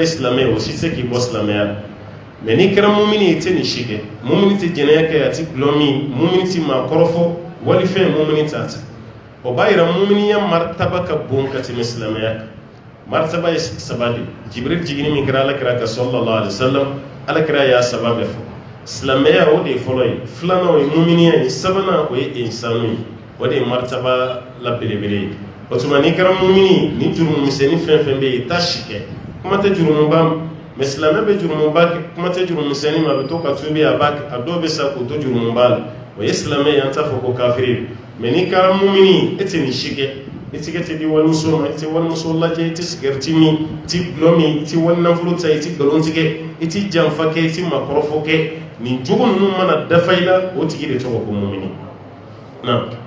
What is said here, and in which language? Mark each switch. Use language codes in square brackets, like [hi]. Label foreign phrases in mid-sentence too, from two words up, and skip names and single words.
[bm] silamɛ ye o si tɛ k'i bɔ silamɛya la mɛ n'i kɛra mumini ye i tɛ nin si kɛ mumini tɛ jɛnɛya kɛ a tɛ gulɔ min mumini tɛ maakɔrɔfɔ wali fɛn mumini t'a ta o b'a yira muminiya martaba ka bon ka tɛmɛ silamɛya kan martaba ye saba de jibril jigini min kɛra alakira kan [ar] صلى الله عليه وسلم [bm] alakira y'a saba bɛɛ fɔ silamɛya o de ye fɔlɔ ye filanan o ye muminiya ye sabanan o ye insanu ye o de ye martaba la belebele ye o tuma n'i kɛra mumini ni jurumumisɛnnin fɛn fɛn bɛ yen i t'a si kɛ kuma tɛ jurumuba ma mɛ silamɛ bɛ jurumuba kɛ kuma tɛ jurumumisɛnnin ma a bɛ to ka tubi a b'a kɛ a dɔw bɛ sa k'o to jurumuba la o ye silamɛ ye an t'a fɔ ko kafiri mɛ n'i kɛra mumini e tɛ nin si kɛ i tigɛ tɛ di walimuso ma i tɛ walimuso lajɛ i tɛ sigɛriti min i tɛ gulɔ min i tɛ walinafolo ta i tɛ nkalon tigɛ i tɛ janfa kɛ i tɛ maakɔrɔfɔ kɛ nin jogo ninnu mana dafa i la o tigi de tɔgɔ ko mumini na